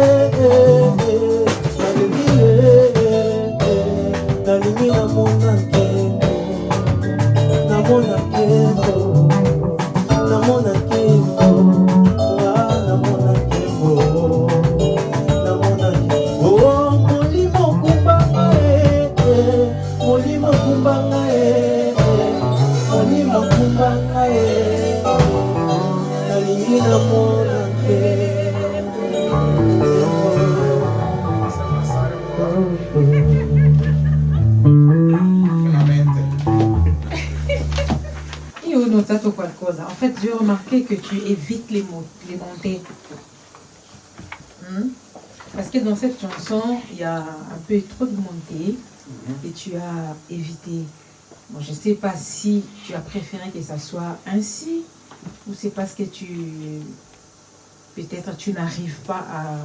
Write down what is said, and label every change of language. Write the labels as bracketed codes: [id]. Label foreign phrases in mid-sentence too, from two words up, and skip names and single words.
[ln] nalingi namona ke namona kendo namona kendo namona kendo namona oh molimo kumbanga molimo kumbanga molimo kumbanga nalingi namona [it] Io ho notato qualcosa. [fr] En fait, j'ai remarqué que tu évites les montées. Parce que dans cette chanson, il y a un peu trop de montées et tu as évité. Bon, je ne sais pas si tu as préféré que ça soit ainsi ou c'est parce que peut-être tu n'arrives pas à...